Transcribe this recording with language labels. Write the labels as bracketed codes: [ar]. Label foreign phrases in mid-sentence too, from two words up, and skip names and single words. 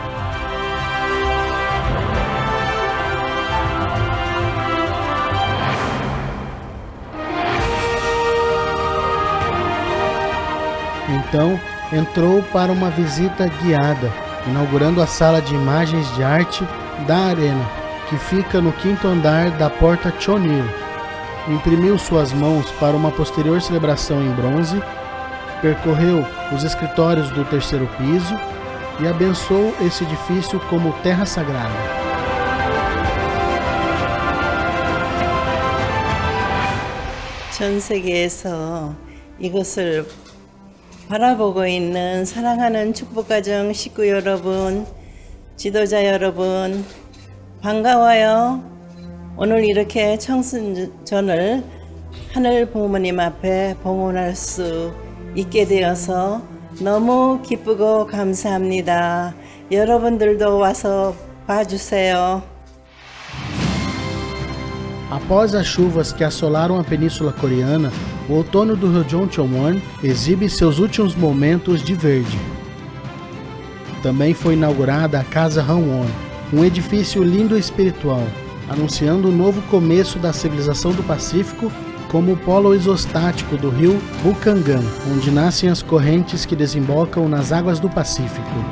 [pt] Então, entrou para uma visita guiada, inaugurando a sala de imagens de arte da Arena, que fica no 5º andar da porta Cheonil. Imprimiu suas mãos para uma posterior celebração em bronze, percorreu os escritórios do 3º piso e abençoou esse edifício como terra sagrada. [ko] 전 세계에서 이것을 바라보고 있는 사랑하는 축복가정 식구 여러분, 지도자 여러분, 반가워요. 오늘 이렇게 청순전을 하늘 부모님 앞에 봉헌할 수 있게 되어서 너무 기쁘고 감사합니다. 여러분들도 와서 봐주세요. [pt] Após as chuvas que assolaram a Península Coreana, o outono do Ryojeoncheon-won exibe seus últimos momentos de verde. Também foi inaugurada a Casa Hanwon, um edifício lindo e espiritual, anunciando o novo começo da civilização do Pacífico como o polo isostático do rio Bukhangan, onde nascem as correntes que desembocam nas águas do Pacífico.